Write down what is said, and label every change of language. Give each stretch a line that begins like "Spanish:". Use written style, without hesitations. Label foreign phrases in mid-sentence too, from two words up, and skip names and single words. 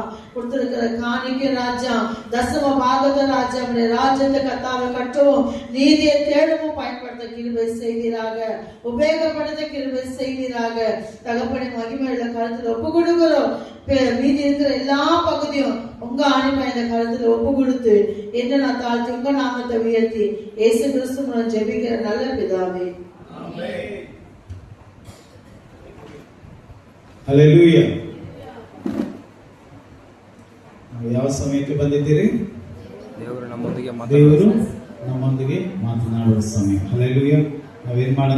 Tamil: கொடுத்திருக்கிற காணிக்க ராஜா, தசம பாகத்தை ராஜா ராஜ்யத்தை கர்த்தாவை கட்டவும் நீதியை தேடவும் பயன்படுத்த கிருபை செய்வீராக. உபயோகப்படுத்த கிருபை செய்வீராக. தகப்பனை மகிமையுள்ள கருத்துல ஒப்பு கொடுக்கிறோம். மீதி இருக்கிற எல்லா பகுதியும் உங்க ஆணிப்பா இந்த கருத்துல ஒப்பு கொடுத்து என்ன நான் தாழ்த்தி உங்க நாமத்தை உயர்த்தி இயேசு கிறிஸ்து மூலம் ஜெபிக்கிற நல்ல பிதாவே.
Kannada: ಹಲ್ಲೆಲೂಯಾ. ನಾವು ಯಾವ ಸಮಯಕ್ಕೆ ಬಂದಿದ್ದೀರಿ? ದೇವರು ನಮ್ಮೊಂದಿಗೆ ಮಾತನಾಡುವ ಸಮಯ. ಹಲ್ಲೆಲೂಯಾ. ನಾವೇನ್ ಮಾಡೋಣ?